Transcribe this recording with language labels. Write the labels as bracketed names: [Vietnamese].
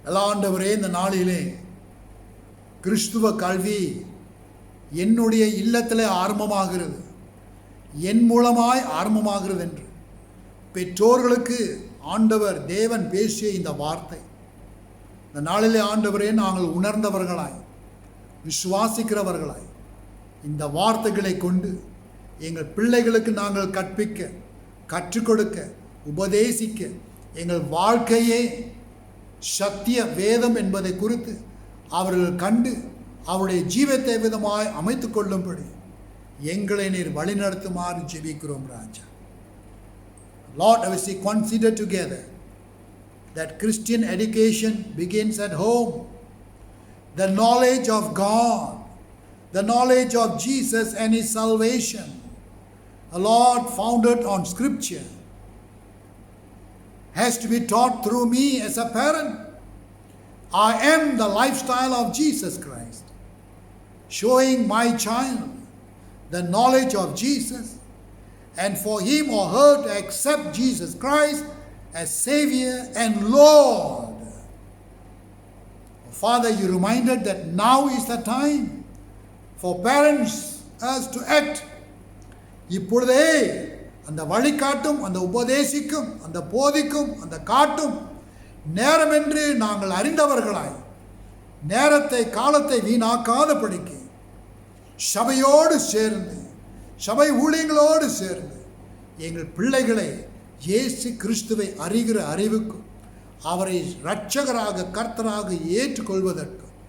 [Tamil] ஆண்டவரே, இந்த நாளிலே கிறிஸ்துவ கல்வி என்னுடைய இல்லத்திலே ஆரம்பமாகிறது, என் மூலமாய் ஆரம்பமாகிறது என்று பெற்றோர்களுக்கு ஆண்டவர் தேவன் பேசிய இந்த வார்த்தை இந்த நாளிலே ஆண்டவரே நாங்கள் உணர்ந்தவர்களாய் விசுவாசிக்கிறவர்களாய் இந்த வார்த்தைகளை கொண்டு எங்கள் பிள்ளைகளுக்கு நாங்கள் கற்பிக்க, கற்றுக் கொடுக்க, உபதேசிக்க, எங்கள் வாழ்க்கையே சத்திய வேதம் என்பதை குறித்து அவர்கள் கண்டு அவருடைய ஜீவத்தை விதமாய் அமைத்து கொள்ளும்படி எங்களை நீர் வழிநடத்துமாறு ஜெபிக்கிறோம் ராஜா. [English] Lord, as we consider together that Christian education begins at home, the knowledge of God, the knowledge of Jesus and His salvation, a Lord founded on Scripture, has to be taught through me as a parent. I am the lifestyle of Jesus Christ, showing my child the knowledge of Jesus, and for him or her to accept Jesus Christ as Savior and Lord. Father, you reminded that now is the time for parents as to act. [Tamil] இப்பொழுதே அந்த வழிகாட்டும், அந்த உபதேசிக்கும், அந்த போதிக்கும், அந்த காட்டும் நேரம் என்று நாங்கள் அறிந்தவர்களாய் நேரத்தை காலத்தை வீணாக்காதபடிக்கு சபையோடு சேர்ந்து, சபை ஊழியங்களோடு சேர்ந்து எங்கள் பிள்ளைகளை இயேசு கிறிஸ்துவை அறிகிற அறிவுக்கும் அவரை இரட்சகராக கர்த்தராக ஏற்றுக்கொள்வதற்கு